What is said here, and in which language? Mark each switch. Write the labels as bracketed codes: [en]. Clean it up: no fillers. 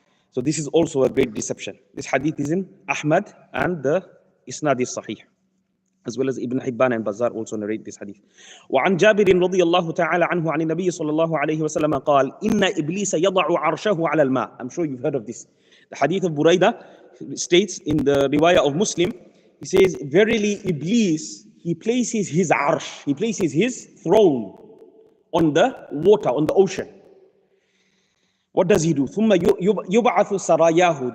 [en] So this is also a great deception. This hadith is in Ahmad, and the isnad is sahih, as well as Ibn Hibban and Bazar also narrate this hadith. [ar] وعن جابر رضي الله تعالى عنه عن النبي صلى الله عليه وسلم قال إن إبليس يضع عرشه على الماء. [en] I'm sure you've heard of this. The hadith of Buraidah states in the riwayah of Muslim, he says, verily Iblis, he places his arsh, he places his throne on the water, on the ocean. What does he do? [ar] ثم يبعث سراياه.